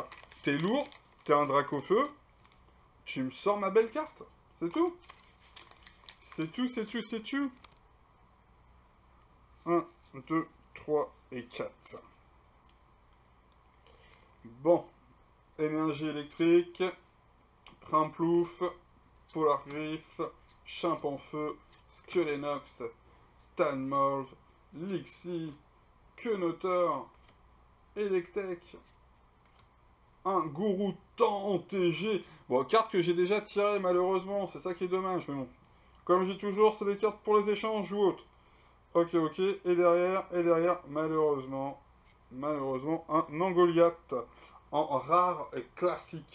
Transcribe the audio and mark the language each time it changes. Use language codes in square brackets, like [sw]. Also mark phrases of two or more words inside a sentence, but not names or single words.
[fr] T'es lourd, t'es un Dracofeu. Tu me sors ma belle carte. C'est tout. C'est tout. 1, 2, 3 et 4. Bon. Énergie électrique. Primplouf. Polar Griffe. Champafeu. Skelenox. Tanmorve. Lixie. Quenoteur. Electek. Un Gourou en TG. Bon, carte que j'ai déjà tirée malheureusement, c'est ça qui est dommage, mais bon. Comme je dis toujours, c'est des cartes pour les échanges ou autres. Ok. Et derrière, malheureusement, un Angoliath en rare et classique.